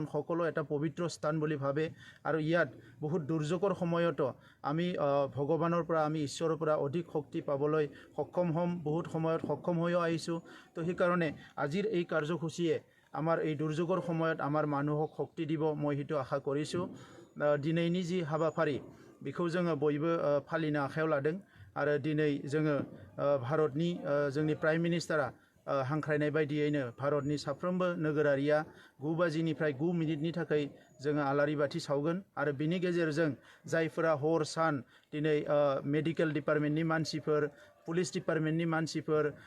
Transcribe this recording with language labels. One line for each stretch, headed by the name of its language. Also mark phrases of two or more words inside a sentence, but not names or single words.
Assamese: সকলো এটা পবিত্ৰ স্থান বুলি ভাবে আৰু ইয়াত বহুত দুৰ্যোগৰ সময়তো আমি ভগৱানৰ পৰা আমি ঈশ্বৰৰ পৰা অধিক শক্তি পাবলৈ সক্ষম হ'ম বহুত সময়ত সক্ষম হৈও আহিছোঁ তো সেইকাৰণে আজিৰ এই কাৰ্যসূচীয়ে আমাৰ এই দুৰ্যোগৰ সময়ত আমাৰ মানুহক শক্তি দিব মই সেইটো আশা কৰিছোঁ
Bodo: দিनैनि जि हाबाफारि बेखौ जोङो बयबो फालिनो आखायाव लादों आरो दिनै जोङो भारतनि जोंनि
English: prime minister
Bodo: हांख्रायनाय बायदियैनो भारतनि साफ्रोमबो नोगोरारिया 9 बाजिनिफ्राय 9 मिनिटनि थाखाय जोङो आलारि बाथि सावगोन आरो बिनि गेजेरजों जायफोरा हर सान दिनै
English: medical department
Bodo: मानसिफोर
English: police department
Bodo: मानसिफोर